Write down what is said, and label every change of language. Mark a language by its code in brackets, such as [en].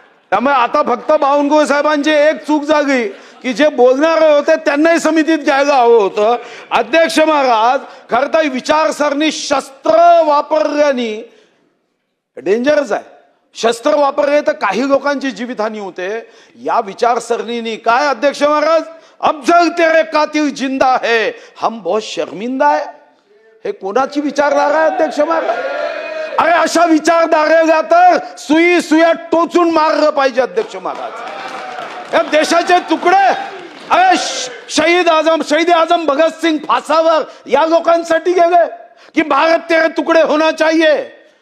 [mr] त्यामुळे आता फक्त बावनकुळे साहेबांची एक चूक झाली की जे बोलणारे होते त्यांनाही समितीत घ्यायला हवं होतं. अध्यक्ष महाराज, खरं तर विचारसरणी शस्त्र वापरल्याने डेंजरस आहे. शस्त्र वापरले तर काही लोकांची जीवितहानी होते. या विचारसरणीने काय अध्यक्ष महाराज, [hi] अफजल तेरे कातिल जिंदा है, हम बहुत शर्मिंदा है. [mr] हे कोणाची विचारधारा आहे अध्यक्ष महाराज? अरे अशा विचारधारेला तर सुया टोचून मारलं पाहिजे. अध्यक्ष महाराज, या देशाचे तुकडे, अरे शहीद आजम भगतसिंग फासावर या लोकांसाठी गेले की [hi] भारत तेरे तुकडे होना चाहिए.